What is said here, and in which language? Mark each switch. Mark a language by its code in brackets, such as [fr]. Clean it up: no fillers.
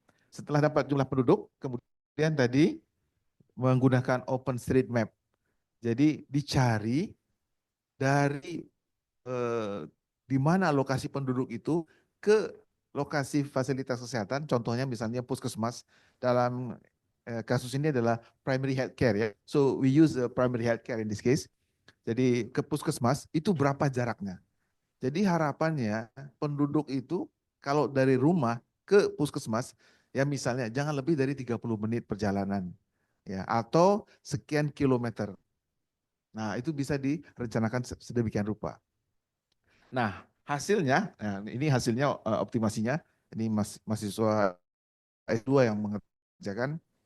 [id] Setelah dapat jumlah penduduk, kemudian tadi menggunakan OpenStreetMap. Jadi dicari dari di mana lokasi penduduk itu ke lokasi fasilitas kesehatan, contohnya misalnya puskesmas. Dalam kasus ini adalah primary health care ya. [en] So we use the primary health care in this case. [id] Jadi ke puskesmas itu berapa jaraknya. Jadi harapannya penduduk itu kalau dari rumah ke puskesmas ya misalnya jangan lebih dari 30 menit perjalanan ya atau sekian kilometer. Nah, itu bisa direncanakan sedemikian rupa. Nah, hasilnya ini hasilnya optimasinya ini mahasiswa S2 yang mengerjakan.